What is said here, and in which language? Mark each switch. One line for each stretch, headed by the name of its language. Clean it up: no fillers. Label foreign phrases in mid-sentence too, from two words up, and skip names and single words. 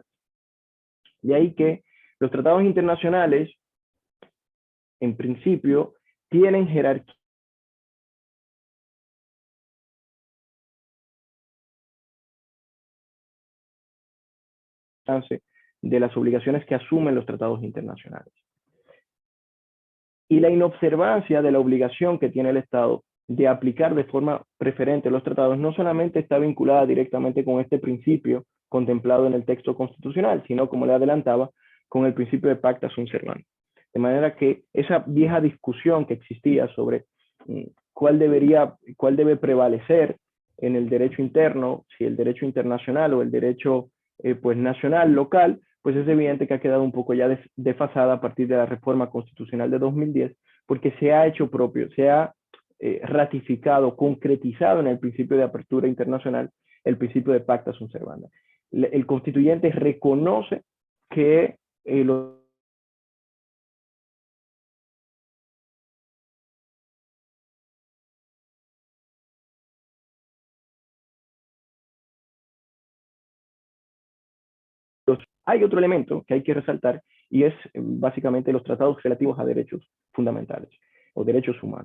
Spanish: De ahí que los tratados internacionales, en principio, tienen jerarquía de las obligaciones que asumen los tratados internacionales. Y la inobservancia de la obligación que tiene el Estado de aplicar de forma preferente los tratados no solamente está vinculada directamente con este principio contemplado en el texto constitucional, sino, como le adelantaba, con el principio de
Latin: pacta sunt servanda.
Spanish: De manera que esa vieja discusión que existía sobre cuál debe prevalecer en el derecho interno, si el derecho internacional o el derecho pues nacional, local, pues es evidente que ha quedado un poco ya desfasada a partir de la reforma constitucional de 2010, porque se ha hecho propio, se ha ratificado, concretizado en el principio de apertura internacional, el principio de
Latin: pacta sunt servanda.
Spanish: El constituyente reconoce que hay otro elemento que hay que resaltar y es básicamente los tratados relativos a derechos fundamentales o derechos humanos.